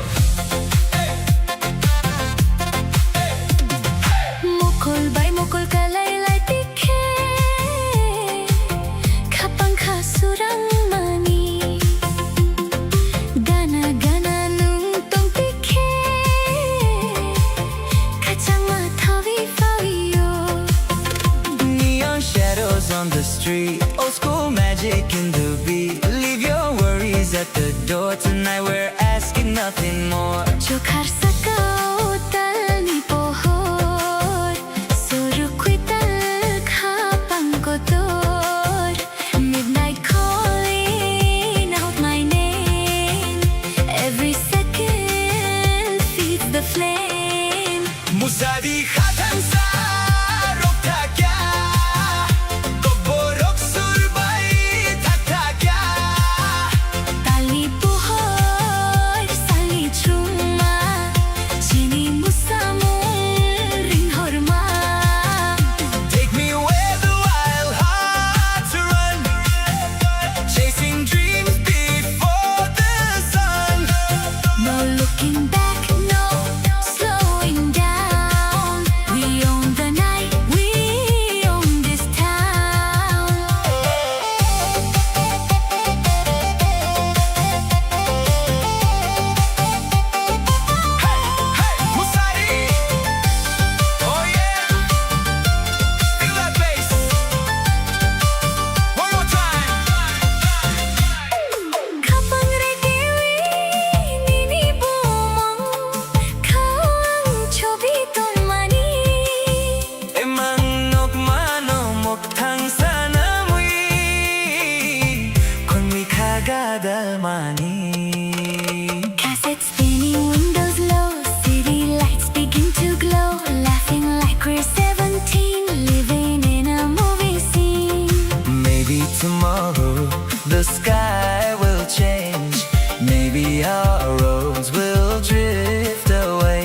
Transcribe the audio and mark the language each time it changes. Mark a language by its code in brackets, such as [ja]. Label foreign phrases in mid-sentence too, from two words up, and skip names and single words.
[trp] Mukul bay mukul kalay lay tikhe Khapang khasurang mani Gana gana nung tong tikhe Kachang ma thawi fawiyo [en] Shadows on the street, old school magic in the beat. Leave your worries at the door. Tonight we're asking nothing more. [trp] Chokhar sakao tal ni pohor Soru kui tal khapang kotor [en] Midnight calling out my name Every second feeds the flame [trp] Musadi khatan sa rokta kya Tali pohor sali chuma Chini musamul ring horma [en] Take me where the wild hearts run, chasing dreams before the sun. No looking back, no slowing down We own the night, we own this town Musadi, oh yeah, feel that bass. One more time. [trp] Khapang rekiwi nini bumong Khawang chobi ton mani Emang nok mano mok thang sana mui, kon mi kagada mani. [en] Cassette spinning, windows low City lights begin to glow Laughing like we're 17 Living in a movie scene Maybe tomorrow the sky will change. Maybe our roads will drift away.